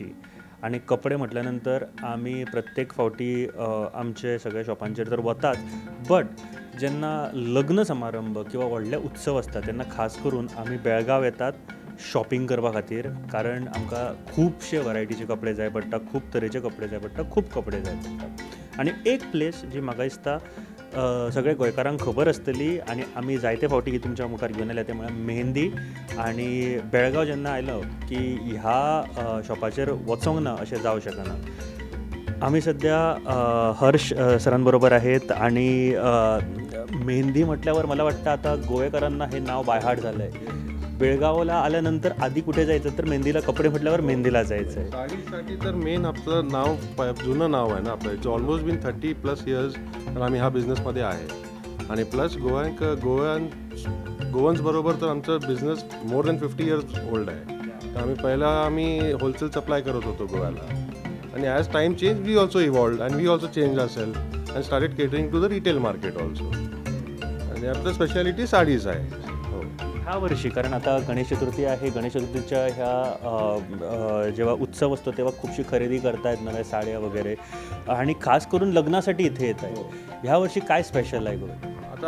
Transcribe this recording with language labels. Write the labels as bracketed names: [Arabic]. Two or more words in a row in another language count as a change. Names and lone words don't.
[Konkani] आनी कपडे म्हटल्या नंतर आमी प्रत्येक फावटी आमचे सगळ्या शॉपांचेर तर वतात, बट जेन्ना लग्न समारंभ किंवा व्हडले उत्सव आसता तेन्ना खास करून आमी बेळगांव येतात शॉपिंग करपा खातीर, कारण आमकां खुबशे वरायटीचे कपडे जाय पडटा, खूब तरेचे कपडे जाय पडटा, खूब कपडे जाय पडटा. आनी एक प्लेस जी म्हाका दिसता सगळे गोंयकारांक खबर आसतली आनी आमी जायते फावटी ही तुमच्या मुखार घेवन आयल्या ते म्हळ्यार मेहंदी. आनी बेळगांव जेन्ना आयलो की ह्या शॉपाचेर वचोंक ना अशें जावं शकना. [Marathi] आमी सध्या हर्ष सरां बरोबर आहेत आणि मेहंदी म्हटल्यावर मला वाटतं आता गोवेकरांना हे नाव [English] by heart [Marathi] झालं आहे. बेळगावला आल्यानंतर आधी कुठे जायचं तर मेहंदीला, कपडे म्हटल्यावर मेहंदीला जायचं आहे. साडीसाठी तर मेन आपलं नाव जुनं नाव आहे ना आपलं, [English] it's almost been 30+ years [Marathi] तर आम्ही ह्या बिझनेसमध्ये आहे. आणि [English] plus Goans [Marathi] बरोबर तर आमचं बिझनेस [English] more than 50 years old [Marathi] आहे. तर आम्ही [English] wholesale supply [Marathi] करत होतो गोव्याला. [English] आणि as time change we also evolved and we also change our self and started catering to the retail market also. [Marathi] आणि आपलं [English] speciality sarees [Marathi] आहे. ह्या वर्षी कारण आता गणेश चतुर्थी आहे, गणेश चतुर्थीच्या ह्या जेव्हा उत्सव असतो तेव्हा खूपशी खरेदी करतायत नव्या साड्या वगैरे आणि खास करून लग्नासाठी इथे येत आहे. ह्या वर्षी काय स्पेशल आहे गोवा?